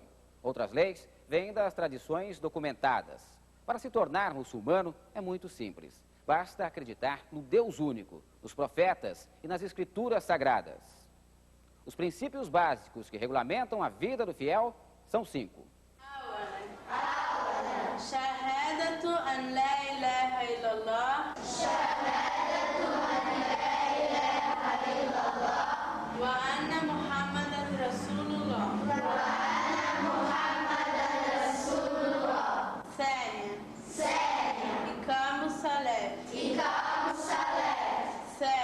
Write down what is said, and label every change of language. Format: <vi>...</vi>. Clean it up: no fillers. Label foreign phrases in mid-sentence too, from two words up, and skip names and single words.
<pt>Outras leis vêm das tradições documentadas. Para se tornar muçulmano é muito simples. Basta acreditar no Deus único, nos profetas e nas escrituras sagradas. Os princípios básicos que regulamentam a vida do fiel são 5.</pt> <ar>شهادة أن لا إله إلا الله. شهادة أن لا إله إلا الله. وأن محمدا رسول الله. وأن محمدا رسول الله. Thaniyan. إقام الصلاة. إقام الصلاة.</ar>